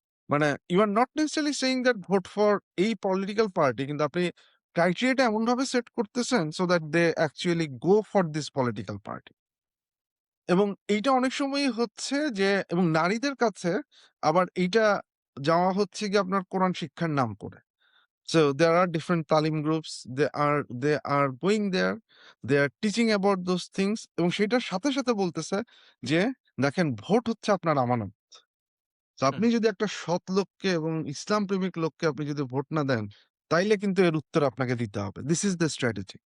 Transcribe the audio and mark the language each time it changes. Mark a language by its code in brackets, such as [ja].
[bn] মানে [en] you are not necessarily saying that vote for এই political party [bn] কিন্তু আপনি ক্রাইটেরিয়াটা এমনভাবে সেট করতেছেন [en] So that they actually go for this political party. [bn] এবং এইটা অনেক সময়ই হচ্ছে যে এবং নারীদের কাছে আবার এইটা যাওয়া হচ্ছে গিয়ে আপনার কোরআন শিক্ষার নাম করে। [en] So there are different talim groups. They are going there. They are teaching about those things [bn] এবং সেটার সাথে বলতেছে যে দেখেন ভোট হচ্ছে আপনার আমানত। তো হুম, আপনি যদি একটা সৎ লোককে এবং ইসলাম প্রেমিক লোককে আপনি যদি ভোট না দেন, তাইলে কিন্তু এর উত্তর আপনাকে দিতে হবে। [en] This is the strategy.